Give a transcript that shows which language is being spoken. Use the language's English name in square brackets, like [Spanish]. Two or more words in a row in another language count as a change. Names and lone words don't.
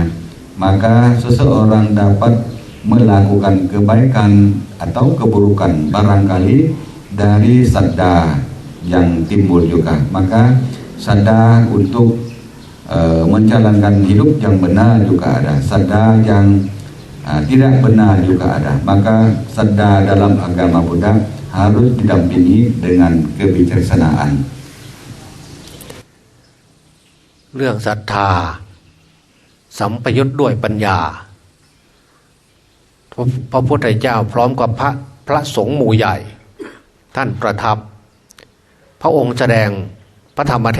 [Indonesian] Maka seseorang dapat melakukan kebaikan atau keburukan barangkali dari sadda yang timbul juga. Maka sadar untuk menjalankan hidup yang benar juga ada, sadar yang tidak benar juga ada. Maka sadar dalam agama Buddha harus didampingi dengan kebijaksanaan. [Thai] เรื่องศรัทธาสัมปยุตด้วยปัญญาพระพุทธเจ้าพร้อมกับพระสงฆ์หมู่ใหญ่ท่านประทับพระองค์แสดงพระธรรมเท